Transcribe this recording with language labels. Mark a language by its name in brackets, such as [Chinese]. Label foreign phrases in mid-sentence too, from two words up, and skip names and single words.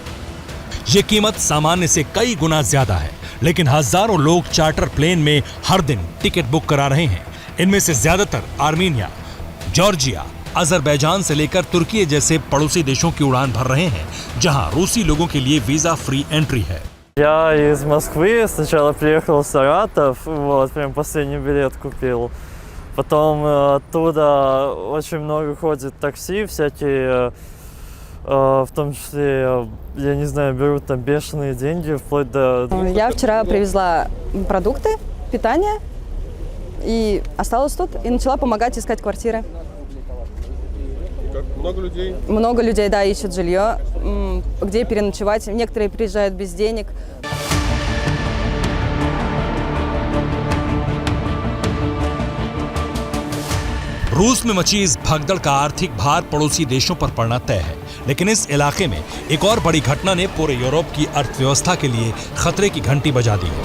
[Hindi] ये कीमत सामान्य से कई गुना ज्यादा है, लेकिन हजारों लोग चार्टर प्लेन में हर दिन टिकट बुक करा रहे हैं। इनमें से ज्यादातर आर्मीनिया, जॉर्जिया, अजरबैजान से लेकर तुर्की जैसे पड़ोसी देशों की उड़ान भर रहे हैं, जहां रूसी लोगों के लिए वीजा फ्री एंट्री है। [Russian] Я из Москвы, сначала приехал в Саратов, вот, прям последний билет купил. Потом оттуда очень много ходит такси, всякие, в том числе, я не знаю, берут там бешеные деньги, вплоть до... Я вчера привезла продукты, питание, и осталась тут, и начала помогать искать квартиры. Много людей? Много людей, да, ищут жилье, где переночевать. Некоторые приезжают без денег. [Hindi] रूस में मची इस भगदड़ का आर्थिक भार पड़ोसी देशों पर पड़ना तय है, लेकिन इस इलाके में एक और बड़ी घटना ने पूरे यूरोप की अर्थव्यवस्था के लिए खतरे की घंटी बजा दी है।